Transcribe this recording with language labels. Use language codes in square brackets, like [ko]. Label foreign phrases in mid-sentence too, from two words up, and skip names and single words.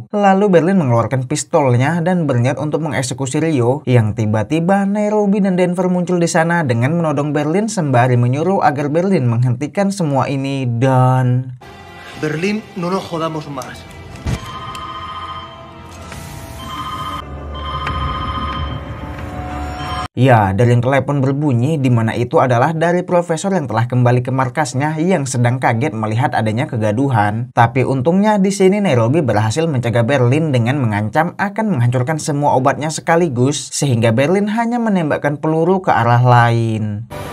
[id] Lalu Berlin mengeluarkan pistolnya dan berniat untuk mengeksekusi Ryo, yang tiba-tiba Nairobi dan Denver muncul di sana dengan menodong Berlin sembari menyuruh agar Berlin menghentikan semua ini. Dan [es] Berlín, no nos jodamos más. [id] Ya, dering telepon berbunyi, di mana itu adalah dari Profesor yang telah kembali ke markasnya yang sedang kaget melihat adanya kegaduhan. Tapi untungnya di sini Nairobi berhasil mencegah Berlin dengan mengancam akan menghancurkan semua obatnya sekaligus, sehingga Berlin hanya menembakkan peluru ke arah lain.